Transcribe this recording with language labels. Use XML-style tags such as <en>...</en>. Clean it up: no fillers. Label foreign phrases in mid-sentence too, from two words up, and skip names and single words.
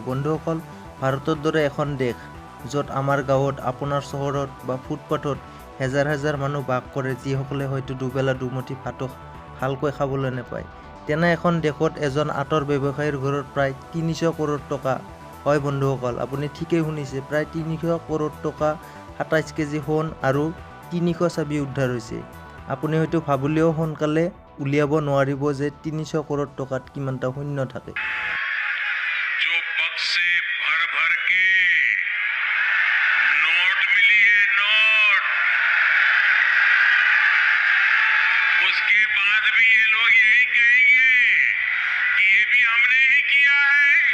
<as>বন্ধুসকল, ভাৰতৰ দৰে এখন দেশ য'ত আমাৰ গাঁৱত, আপোনাৰ চহৰত বা ফুটপাথত হেজাৰ হেজাৰ মানুহ বাস কৰে, যিসকলে হয়তো দুবেলা দুমুঠি ভাতো ভালকৈ খাবলৈ নাপায়, তেনে এখন দেশত এজন আঁতৰ ব্যৱসায়ীৰ ঘৰত প্ৰায় ৩০০ কৰোৰ টকা, হয় বন্ধুসকল, আপুনি ঠিকেই শুনিছে, প্ৰায় ৩০০ কৰোৰ টকা, ২৭ কেজি সোণ আৰু ৩০০ চাবি উদ্ধাৰ হৈছে। আপুনি হয়তো ভাবিলেও সোনকালে উলিয়াব নোৱাৰিব যে ৩০০ কৰোৰ টকাত কিমানটা শূন্য থাকে।</as> <hi>जो बक्से भर भर के नोट मिली है, नोट, उसके बाद भी ये लोग यही कहेंगे कि ये भी हमने ही किया है।</hi>